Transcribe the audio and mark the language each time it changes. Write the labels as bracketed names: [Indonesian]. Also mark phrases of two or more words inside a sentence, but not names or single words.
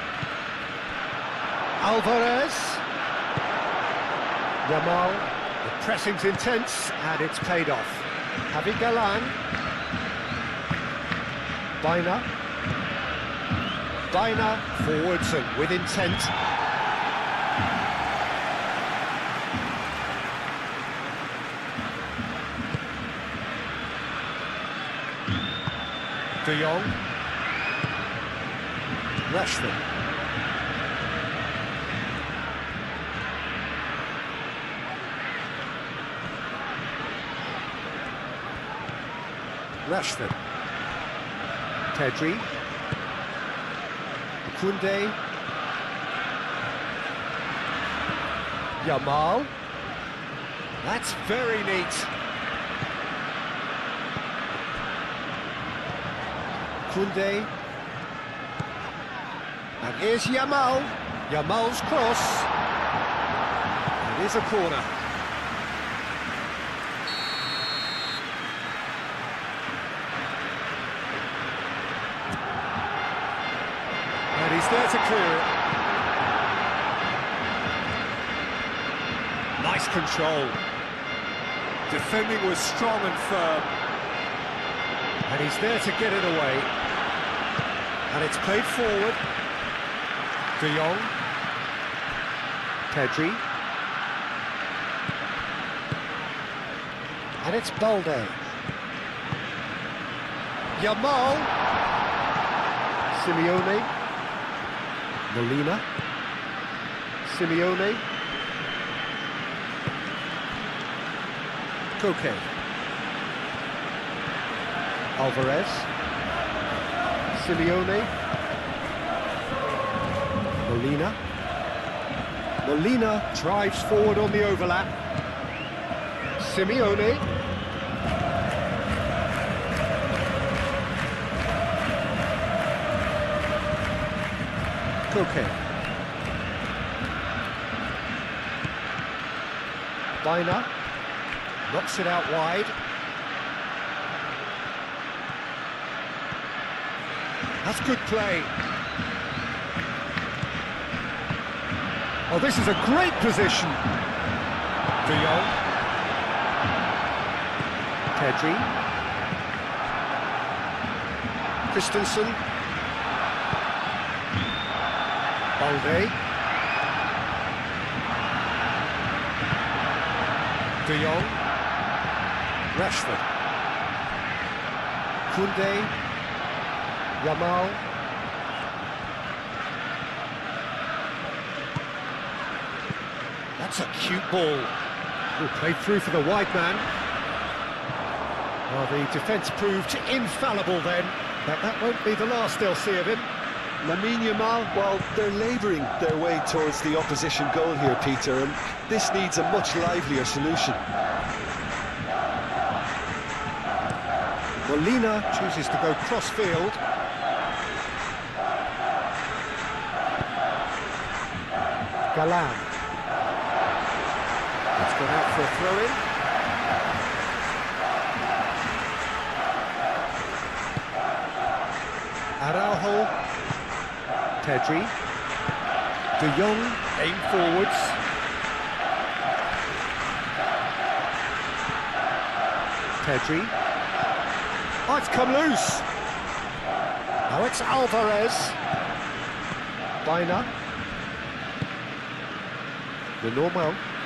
[English] Alvarez. Yamal. The pressing's intense and it's paid off. Javi Galan. Bina. Bina forwards and with intent. De Jong. Rashford. Rashford. Pedri. Koundé. Yamal. That's very neat. Koundé. And here's Yamal. Yamal's cross. It is a corner. And he's there to clear it. Nice control. Defending was strong and firm. And he's there to get it away. And it's played forward. De Jong. Pedri. And it's Balde. Yamal. Simeone. Molina. Simeone. Koke. Alvarez. Simeone. Molina. Molina drives forward on the overlap. Simeone. Koke. Bina knocks it out wide. That's good play. Oh, this is a great position. De Jong. Pedri. Christensen. Balde. De Jong. Rashford. Koundé. Yamal. That's a cute ball. Played through for the wide man. Well, the defence proved infallible then, but that won't be the last they'll see of him. Lamine Yamal, well, they're labouring their way towards the opposition goal here, Peter, and this needs a much livelier solution. Molina chooses to go cross-field. Galan. It's gone out for a throw-in. Araujo. Pedri. De Jong, aim forwards. Pedri. Oh, it's come loose. Now it's Alvarez. Bina. The normal.